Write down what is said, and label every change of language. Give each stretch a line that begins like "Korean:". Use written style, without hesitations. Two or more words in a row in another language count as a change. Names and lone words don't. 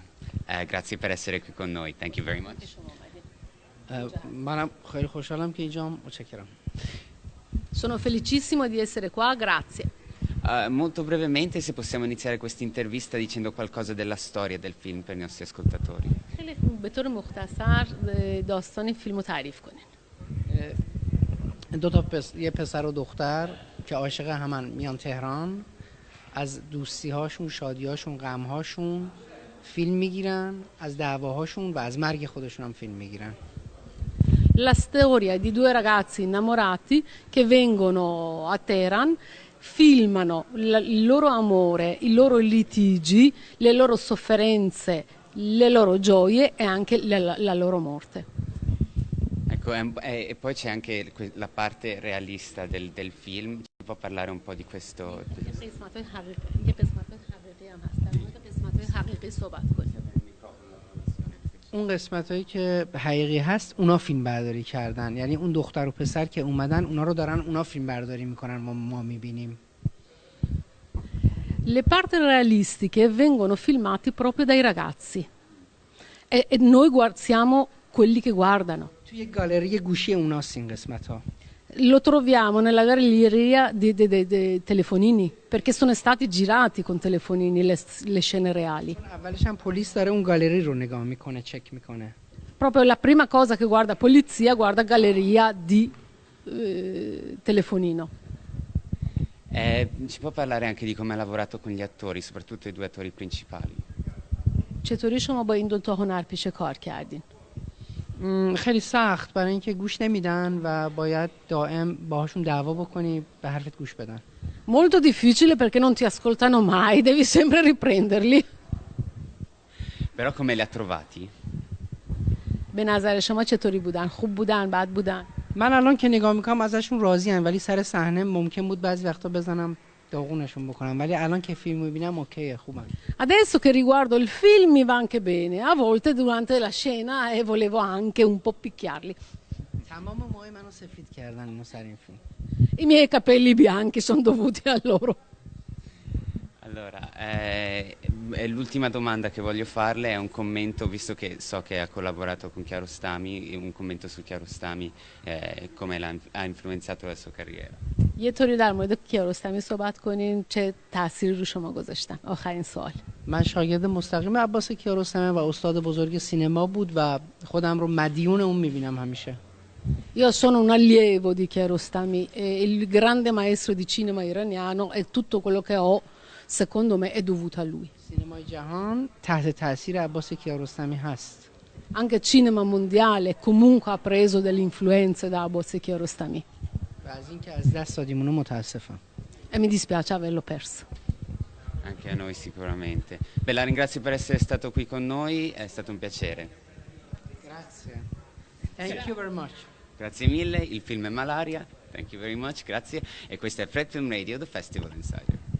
Italian: Grazie per essere qui con noi.
English: Thank you very much.
Italian: Sono felicissimo di essere qua, grazie. Molto brevemente, se possiamo iniziare questa intervista dicendo qualcosa della storia del film per i nostri ascoltatori.
Persian: خیلی خوب به طور مختصر داستان فیلم رو تعریف کنین. یه پسر و دختر که عاشق همن میان تهران، از دوستی هاشون، شادی هاشون، غم هاشون فیلم میگیرن، از دعواهاشون و از مرگ خودشون هم فیلم میگیرن.
Italian: La storia di due ragazzi innamorati che vengono a Teheran, filmano il loro amore, i loro litigi, le loro sofferenze, le loro gioie e anche la loro morte. Ecco, e poi c'è anche la parte realista del film. Ci può parlare un po' di questo?
Persian: اون قسمت هایی که حقیقی هست اونا فیلم برداری کردن، یعنی اون دختر و پسر که اومدن اونا رو دارن اونا فیلم برداری میکنن، ما میبینیم.
Italian: Le parti realistiche vengono filmati proprio dai ragazzi e noi siamo quelli che guardano.
Persian: توی گالری گوشی اوناست این قسمت ها.
Italian: Lo troviamo nella galleria dei telefonini, perché sono stati girati con telefonini le scene reali.
Persian: اولش هم پلیس داره اون گالری رو نگاه میکنه، چک میکنه.
Italian: Proprio la prima cosa che guarda polizia, guarda galleria di telefonino. Ci può parlare anche di come ha lavorato con gli attori, soprattutto i due attori principali?
Persian: چطوری شما با این دو تا هنرپیشه کار کردین؟ خیلی سخت، برای اینکه گوش نمیدن و باید دائم باهاشون دعوا بکنی، به حرفت گوش بدن.
Italian: Molto difficile perché non ti ascoltano mai, devi sempre riprenderli. Però come li ha trovati?
Persian: به نظر شما چطوری بودن؟ خوب بودن؟ بد بودن؟ من الان که نگاه میکنم ازشون راضی ام، ولی سر صحنه ممکن بود بعضی وقتا بزنم داغونشون بکنم، ولی الان که فیلم میبینم اوکیه، خوبن.
Italian: Adesso che riguardo il film mi va anche bene, a volte durante la scena volevo anche un po' picchiarli.
Persian: تمام موهای منو سفید کردن اینو سر این فیلم.
Italian: I miei capelli bianchi sono dovuti a loro. Allora, l'ultima domanda che voglio farle è un commento, visto che so che ha collaborato con Kiarostami, un commento su Kiarostami, come ha influenzato la sua carriera.
Persian: یه طوری در مورد کیارستمی صحبت کنین، چه تأثیری رو شما گذاشتن؟ آخرین سوال. من شاگرد مستقیم عباس کیارستمی و استاد بزرگ سینما بود و خودم رو مدیون اون میبینم همیشه.
Italian: Io sono un allievo di Kiarostami e il grande maestro di cinema iraniano e tutto quello che ho, secondo me, è dovuto a lui.
Persian: سینمای جهان تحت تاثیر عباس کیارستمی هست.
Italian: Anche il cinema mondiale comunque ha preso delle influenze da Abbas Kiarostami.
Persian: و از اینکه از دست دادیم اونو متاسفم.
Italian: E mi dispiace averlo perso. Anche a noi sicuramente. Beh, la ringrazio per essere stato qui con noi, è stato un piacere. Grazie.
English: Thank you very much.
Italian: Grazie mille, il film è Malaria,
English: thank you very much,
Italian: grazie. E questo è Fred Film Radio, The Festival Insider.